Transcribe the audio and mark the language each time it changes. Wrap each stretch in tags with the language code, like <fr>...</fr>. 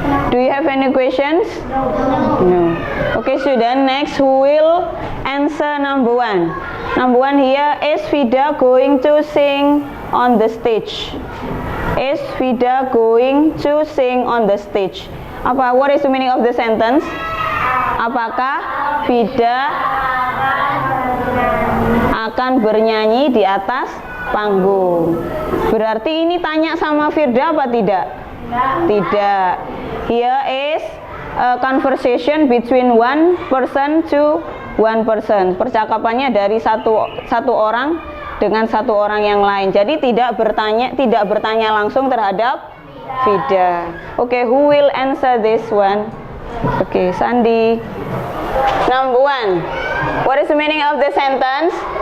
<en>Do you have any questions? No. Okay student, next who will answer number one? Number one here, is Vida going to sing on the stage? Is Vida going to sing on the stage? What is the meaning of the sentence?</en> <id>Apakah Vida akan bernyanyi di atas panggung? Berarti ini tanya sama Firda apa tidak? Tidak.</id> <en>Here is a conversation between one person to one person.</en> <id>Percakapannya dari satu orang dengan satu orang yang lain. Jadi tidak bertanya langsung terhadap Vida.</id> <en>Okay, who will answer this one? Okay, Sandi. Number one. What is the meaning of the sentence?</en>